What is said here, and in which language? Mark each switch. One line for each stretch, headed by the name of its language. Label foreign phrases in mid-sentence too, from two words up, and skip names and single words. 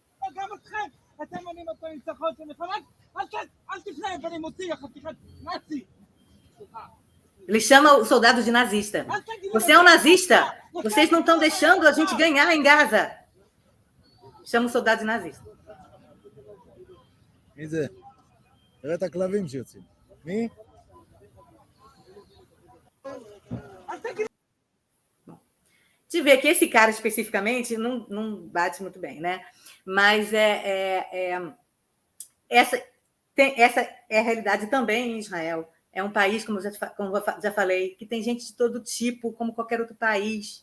Portuguese: Ele chama o soldado de nazista. Você é um nazista. Vocês não estão deixando a gente ganhar em Gaza. Chama o soldado de nazista.
Hebrew: מי זה? תראה את הכלבים שיוצאים. מי?
Portuguese: De ver que esse cara especificamente não bate muito bem, né? Mas essa é a realidade também em Israel. É um país, como já falei, que tem gente de todo tipo, como qualquer outro país.